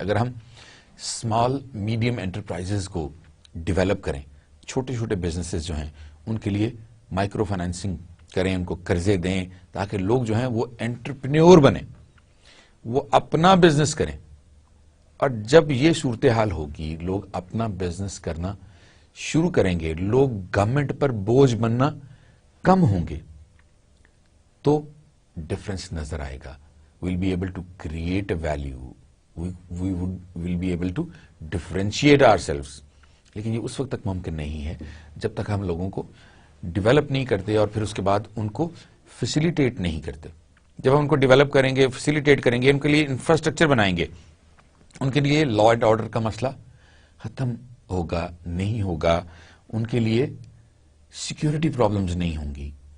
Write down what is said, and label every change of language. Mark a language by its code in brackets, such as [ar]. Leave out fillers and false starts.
[ur] اگر ہم small medium enterprises کو ڈیولپ کریں، چھوٹے چھوٹے بزنسز جو ہیں ان کے لیے مائکرو فائنانسنگ کریں، ان کو قرضے دیں تاکہ لوگ جو ہیں وہ انٹرپرینیور بنیں، وہ اپنا بزنس کریں. اور جب یہ صورتحال ہوگی، لوگ اپنا بزنس کرنا شروع کریں گے، لوگ گورنمنٹ پر بوجھ بننا کم ہوں گے، تو ڈفرنس نظر آئے گا. [en] we'll be able to create a value, we'll be able to differentiate ourselves. [ur] لیکن یہ اس وقت تک ممکن نہیں ہے جب تک ہم لوگوں کو ڈیولپ نہیں کرتے اور پھر اس کے بعد ان کو فیسیلیٹیٹ نہیں کرتے. جب ہم ان کو ڈیولپ کریں گے، فیسیلیٹیٹ کریں گے، ان کے لیے انفراسٹرکچر بنائیں گے، ان کے لیے لا اینڈ آرڈر کا مسئلہ ختم ہوگا نہیں ہوگا، ان کے لیے سیکیورٹی پرابلمز نہیں ہوں گی.